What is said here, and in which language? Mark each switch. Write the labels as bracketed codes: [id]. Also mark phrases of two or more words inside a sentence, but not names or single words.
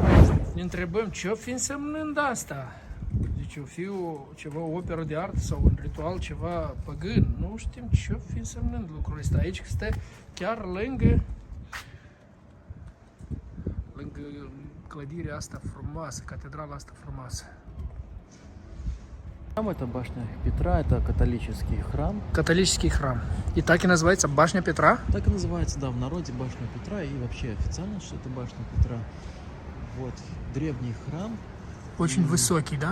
[ro] Ne întrebăm ce o fi însemnând asta. Deci o fi ceva, o operă de artă sau un ritual, ceva păgân. Nu știm ce o fi însemnând lucrul ăsta. Aici stă chiar lângă clădirea asta frumoasă, cateдрала asta frumoasă. [ru] Это башня Петра, это католический храм. Католический храм. И так и называется башня Петра? Так и называется, да, в народе башня Петра, и вообще официально, что это башня Петра. Вот, древний храм. Очень высокий, да?